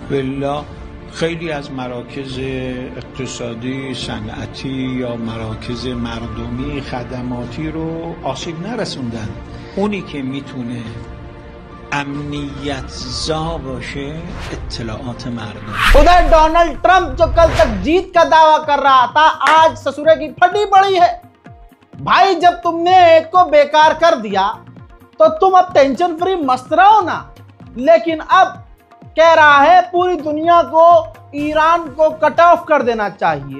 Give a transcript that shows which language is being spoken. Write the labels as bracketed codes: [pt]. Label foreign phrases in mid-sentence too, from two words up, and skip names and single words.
[fa] بالله خیلی از مراکز اقتصادی، صنعتی یا مراکز مردمی، خدماتی رو آسیب نرسوندن. اونی که میتونه امنیت زا باشه اطلاعات مردم. [hi] उधर डोनाल्ड ट्रंप जो कल तक जीत का दावा कर रहा था, आज ससुरे की फटी पड़ी है। भाई, जब तुमने एक को बेकार कर दिया तो तुम अब [en] tension free [hi] मस्त रहो ना, लेकिन अब कह रहा है पूरी दुनिया को ईरान को [en] cut off [hi] कर देना चाहिए।